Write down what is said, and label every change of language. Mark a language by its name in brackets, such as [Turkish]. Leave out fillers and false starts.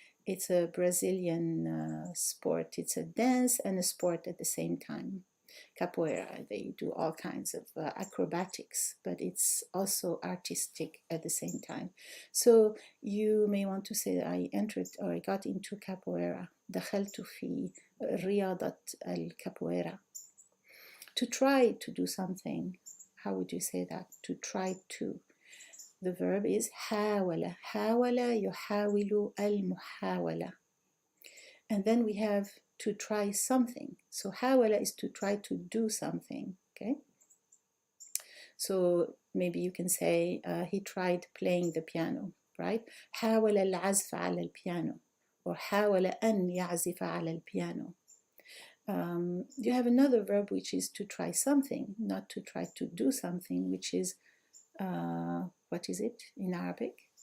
[English] It's a Brazilian sport. It's a dance and a sport at the same time. Capoeira, they do all kinds of acrobatics, but it's also artistic at the same time. So you may want to say, I entered or I got into capoeira. [Arabic] دخلت في رياضة الكابويرا. [English] To try to do something. How would you say that? To try to. The verb is حاول. [Arabic] حاول يحاول المحاولة. [English] And then we have to try something. So حاول is to try to do something, okay? So maybe you can say he tried playing the piano, right? [Arabic] حاول العزف على البيانو, [English] or [Arabic] حاول أن يعزف على البيانو. [English] You have another verb which is to try something, not to try to do something, which is, what is it in Arabic?